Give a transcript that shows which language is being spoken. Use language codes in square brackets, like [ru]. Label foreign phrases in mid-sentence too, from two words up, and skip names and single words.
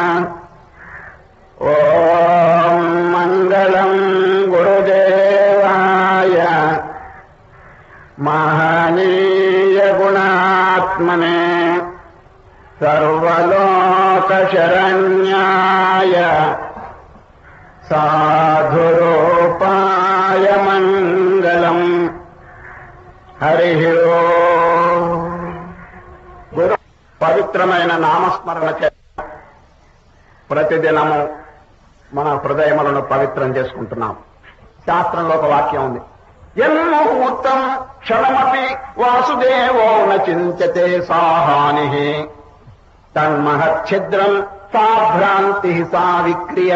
[sa] ओम मंगलम गुरुदेवाय महनीय गुणात्मने सर्वलोकशरण्याय साधुरूपाय मंगलम। हरि ओम। [te] గురు పవిత్రమైన నామస్మరణ ప్రతిదినము మన హృదయములను పవిత్రం చేసుకుంటున్నాం. శాస్త్రంలో ఒక వాక్యం ఉంది, [sa] యన్ముహూర్తం క్షణమపి వాసుదేవో చింత్యతే సాహాని తన్మహచ్ఛిద్రం సా భ్రాంతి సా విక్రియ.